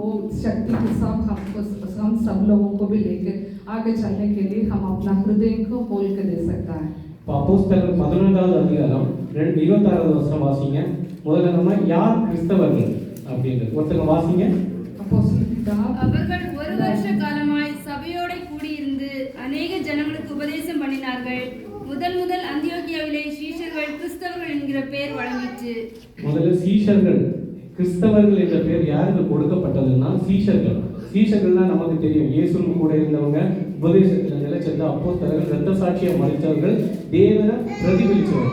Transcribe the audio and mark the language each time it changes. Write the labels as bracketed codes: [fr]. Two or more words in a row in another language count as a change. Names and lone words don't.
[hi] शक्ति के साथ हम सब लोगों को भी लेकर आगे चलने के लिए हम अपना हृदय को खोल कर दे सकता है। [ta] இப்போ அப்போஸ்தலர் 11வது அதிகாரம் 26வது வசனம் வாசிங்க. முதல்ல நம்ம யார் கிறிஸ்தவர்கள் அப்படின்றது ஒருத்தங்க வாசிங்க. [hi] अपोस्तल किताब [ta] அவர்கள் ஒரு வருஷ காலமாய் சபையோட கூடியிருந்து அநேக ஜனங்களுக்கு உபதேசம் பண்ணினார்கள். முதல் அந்தியோகியாவிலே சீஷர்கள் கிறிஸ்தவர்கள் என்கிற பெயர் வழங்கிற்று. முதல்ல சீஷர்கள் கிறிஸ்தவர்கள் என்ற பெயர் யாருக்கு கொடுக்கப்பட்டதுன்னா சீஷர்கள். சீஷர்கள்னா நமக்கு தெரியும், இயேசுவும் கூட இருந்தவங்க, உபதேசத்தில் நிலைச்சிருந்த அப்போஸ்தலர்கள், இரத்த சாட்சியை மறைத்தவர்கள், தேவனை பிரதிபலிச்சவங்க.